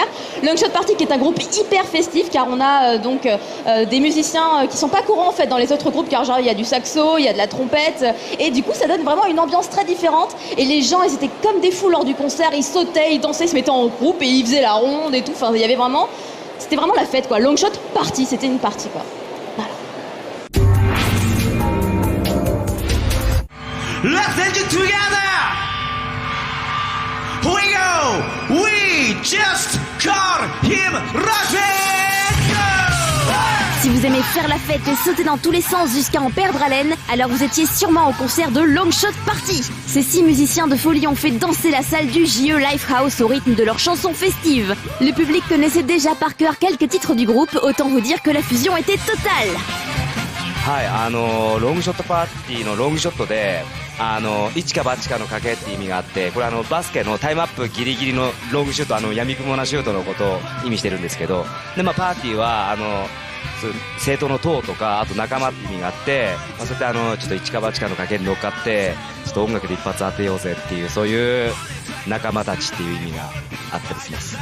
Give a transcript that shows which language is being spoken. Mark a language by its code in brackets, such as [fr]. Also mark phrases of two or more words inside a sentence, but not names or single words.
[fr] Longshot Party, qui est un groupe hyper festif, car on a des musiciens qui sont pas courants en fait dans les autres groupes, car genre il y a du saxo, il y a de la trompette, et du coup ça donne vraiment une ambiance très différente. Et les gens, ils étaient comme des fous lors du concert, ils sautaient, ils dansaient, se mettant en groupe, et ils faisaient la ronde et tout. Enfin, il y avait vraiment, c'était vraiment la fête quoi. Longshot Party, c'était une partie quoi. [en] Let's take it together. Here we go. We just call him Roger. [fr] Si vous aimez faire la fête et sauter dans tous les sens jusqu'à en perdre haleine, alors vous étiez sûrement au concert de Longshot Party. Ces 6 musiciens de folie ont fait danser la salle du JE Lifehouse au rythme de leurs chansons festives. Le public connaissait déjà par cœur quelques titres du groupe, autant vous dire que la fusion était totale. [ja] はい、ロングショットパーティーのロングショットで一か八かの賭けって意味があって、これバスケのタイムアップギリギリのロングシュート、闇雲なシュートのことを意味してるんですけど、で、パーティーは政党の党とか、あと仲間って意味があって、そうやってちょっと一か八かの賭けに乗っかってちょっと音楽で一発当てようぜっていう、そういう仲間たちっていう意味があったりします。